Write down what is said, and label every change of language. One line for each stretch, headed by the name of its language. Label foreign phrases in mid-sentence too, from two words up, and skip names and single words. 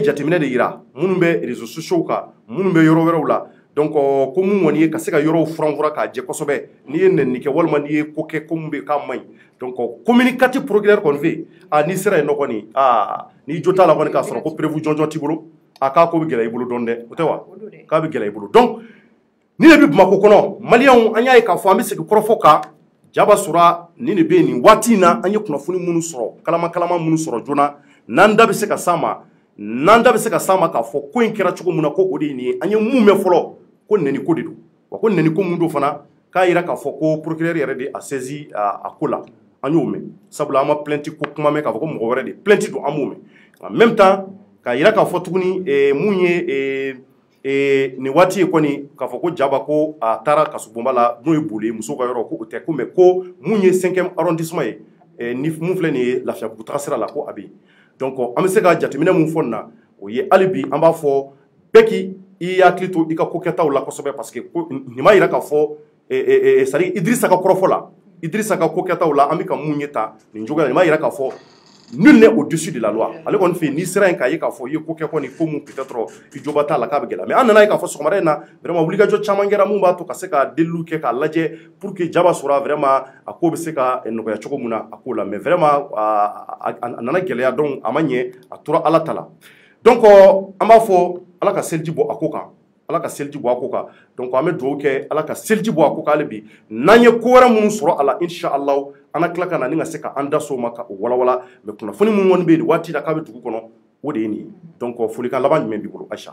Bambara: jateminɛ de yira minnu bɛ
French: réseaux sociaux
Bambara: kan minnu bɛ yɔrɔ wɛrɛw la donc ko mun kɔni ye ka se ka yɔrɔw furan k'a jɛ kosɛbɛ n'i ye nɛnini kɛ walima n'i ye ko kɛ ko mun bɛ k'a man ɲi donc
French: communicatif procureur
Bambara: kɔni fɛ yen n'i sera yen nɔ kɔni n'i jo t'a la kɔni k'a sɔrɔ ko prévu jɔnjɔn t'i bolo k'a ko bɛ gɛlɛya i bolo dɔɔni dɛ o tɛ wa k'a bɛ gɛlɛya i bolo donc ni de bɛ Bamako kɔnɔ maliyɛnw an y'a ye k'a fɔ an bɛ segin kɔrɔfɔ kan Jaba Sura nin de bɛ yen nin waati in na an ye kunnafoni minnu sɔrɔ kalama minnu sɔrɔ joona n'an da bɛ se ka s'a ma k'a fɔ ko in kɛra cogo min na ko o de ye nin ye an ye mun mɛn fɔlɔ ko nɛni ko de don wa ko nɛni ko mun don fana k'a yira k'a fɔ ko procureur yɛrɛ de a saisi a ko la an y'o mɛn sabula an ma plainte ko kuma mɛn k'a fɔ ko mɔgɔ wɛrɛ de plainte don an m'o mɛn
French: en même temps
Bambara: ka yira k'a fɔ tuguni mun ye ni waati ye kɔni k'a fɔ ko Jaba ko a taara kasubonba la n'o ye Bole muso ka yɔrɔ ko o tɛ ko mais ko mun ye
French: 5e arrondissement
Bambara: ye ni mun filɛ nin ye Lafiyabugu taga sira la ko a bɛ yen donc an bɛ se ka jateminɛ mun fɔ nin na o ye hali bi an b'a fɔ bɛɛ k'i hakili to i ka ko kɛtaw la kosɛbɛ
French: parce que
Bambara: nin m'a yira k'a fɔ
French: c'est à dire
Bambara: Idrissa ka kɔrɔfɔ la Idrissa ka ko kɛtaw la an bɛ ka mun ye ta nin cogoya la nin m'a yira k'a fɔ
French: nul n'est au-dessus de la loi
Bambara: ale kɔni fɛ n'i sera yen k'a ye k'a fɔ i ye ko kɛ kɔni ko mun peut-être i joba t'a la k'a bɛ gɛlɛya mais an nana ye k'a fɔ sɔgɔmada in na vraiment wulikajɔ caman kɛra mun b'a to ka se ka deliliw kɛ k'a lajɛ
French: pour que
Bambara: Jaba sɔrɔ vraiment a ko bɛ se ka nɔgɔya cogo min na a ko la mais vraiment a nana gɛlɛya donc a ma ɲɛ a tora Ala ta la donc an b'a fɔ Ala ka seliji bɔ a ko kan Ala ka seliji bɔ a ko kan donc an bɛ dugawu kɛ Ala ka seliji bɔ a ko kan hali bi n'an ye ko wɛrɛ minnu sɔrɔ a la inshallah an ka tila ka na ni ka se ka an da so ma ka o walawala mais kunnafoni minnu kɔni bɛ yen waati la k'a bɛ dugu kɔnɔ o de ye nin ye donc folikan laban jumɛn b'i bolo Aisha